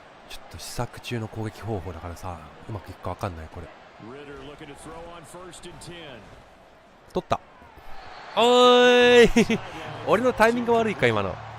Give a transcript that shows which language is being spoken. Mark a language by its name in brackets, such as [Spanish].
[Japanese] ちょっと試作中の攻撃方法だからさ、うまくいくか分かんないこれ。 [English] Ritter looking to throw on 1st and 10. [Japanese] 取った。おーい俺のタイミング悪いか今の。